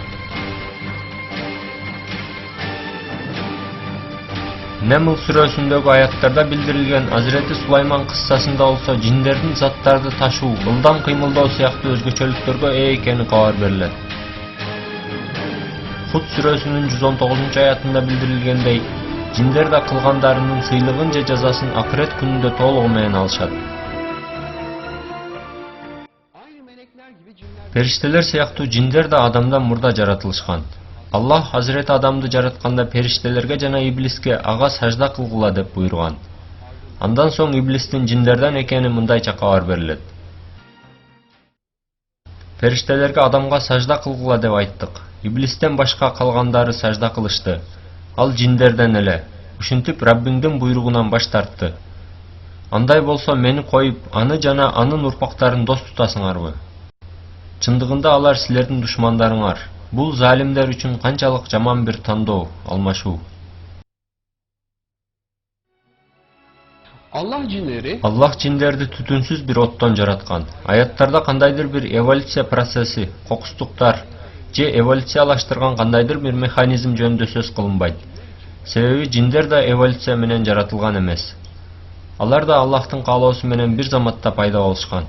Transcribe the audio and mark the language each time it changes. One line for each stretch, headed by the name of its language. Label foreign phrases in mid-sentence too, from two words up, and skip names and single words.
Kyrgyz: Немл сүрөсүндөгү аяттарда билдирилген Азирети Сулайман кыссасында болсо жиндердин заттарды ташуу, ылдам кыймылдоо сыяктуу өзгөчөлүктөргө ээ экени кабар берилет. Худ сүрөсүнүн 119 аятында билдирилгендей, Жиндер да кылгандарынын сыйлыгын же жазасын акырет күнүндө толугу менен алышат.
Turkish: Aynı melekler gibi cinler
Kyrgyz: Периштелер сыяктуу жиндер да адамдан мурда жаратылышкан. Аллах Hazreti Адамды жаратканда периштелерге жана иблиске ага сажда кылгыла деп буйруган. Андан соң иблистин жиндерден экени мындайча кабар берилет. Периштелерге адамга сажда кылгыла деп айттык. Иблистен башка калгандары сажда кылышты. Ал жиндерден эле. Ушинтип Раббиңдин буйругунан баш тартты. Андай болсо мени коюп, аны жана анын урпактарын дос тутасыңарбы? Чындыгында алар силердин душмандарыңар. Бул залимдер үчүн канчалык жаман бир тандоо, алмашуу.
Turkish: Allah cinleri
Kyrgyz: Аллах жиндерди түтүнсүз бир оттон жараткан. Аяттарда кандайдыр бир эволюция процесси, кокустуктар же эволюциялаштырган кандайдыр бир механизм жөнүндө сөз кылынбайт. Себеби жиндер да эволюция менен жаратылган эмес. Алар да Аллахтын каалоосу менен бир заматта пайда болушкан.